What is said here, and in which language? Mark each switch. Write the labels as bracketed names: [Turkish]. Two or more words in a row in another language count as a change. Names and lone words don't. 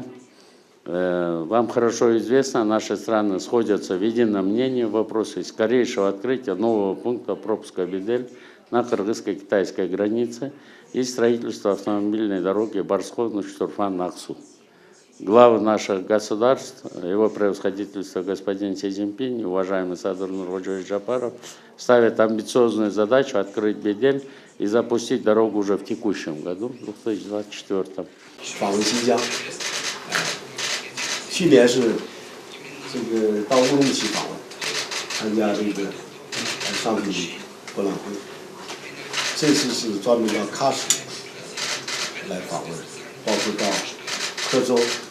[Russian] Вам хорошо известно, наши страны сходятся в едином мнении в вопросе скорейшего открытия нового пункта пропуска Бедель на кыргызско-китайской границе и строительства автомобильной дороги Барсховна-Турфан-Аксу. Главы наших государств, его превосходительство господин Си Цзиньпинь, уважаемый Садыр Нуркожоевич Джапаров, ставят амбициозную задачу открыть Бедель и запустить дорогу уже в текущем году, 2024. [Chinese] 访问新疆，去年是这个到乌鲁木齐访问，参加这个商品博览会，这次是专门到喀什来访问，包括到科州